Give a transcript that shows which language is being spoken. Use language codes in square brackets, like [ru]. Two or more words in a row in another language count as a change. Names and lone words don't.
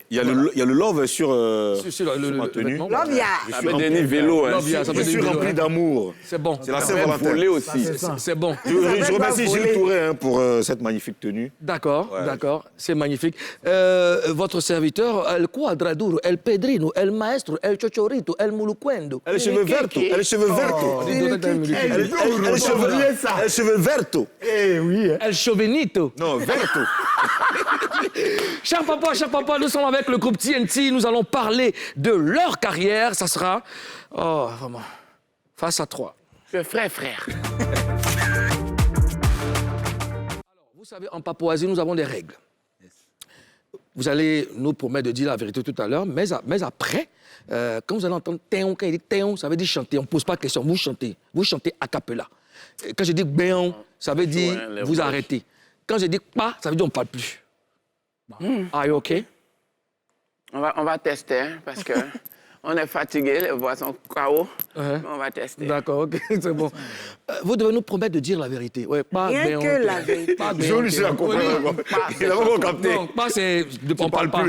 [fr] Il y a le love sur Sur ma tenue. vêtement. L'homme, Ça fait Denis vélo. Hein. L'obvious, ça Je fait suis des rempli vélos, hein. d'amour. C'est bon. C'est la Ça Saint-Valentin. fait voler aussi. C'est bon. Je remercie pas Gilles voler. Touré pour cette magnifique tenue. D'accord, Ouais. d'accord. C'est magnifique. Votre serviteur, El Quadraduro, El Pedrino, El Maestro, El Chochorito, El Muluquendo. Elle a les cheveux verts. Elle a les cheveux verts. Elle a les cheveux verts. El Chauvinito. Non, verto. Cher papa, nous sommes avec le groupe TNT. Nous allons parler de leur carrière. Ça sera, vraiment, face à 3. Frère. Vous savez, en Papouasie, nous avons des règles. Vous allez nous promettre de dire la vérité tout à l'heure, mais après, quand vous allez entendre téon, quand il dit téon, ça veut dire chanter. On ne pose pas de questions, vous chantez a cappella. Quand je dis béon, ça veut dire vous arrêtez. Quand je dis pas, ça veut dire on ne parle plus. [en] Are you OK? [fr] On va tester, hein, parce que on est fatigué, les voix sont KO. On va tester. D'accord, OK, c'est bon. Vous devez nous promettre de dire la vérité. Ouais, pas Rien béon, que la vérité. Pas Je béon, lui suis à téon. comprendre. Il a pas capté. Non, pas c'est... On parle pas.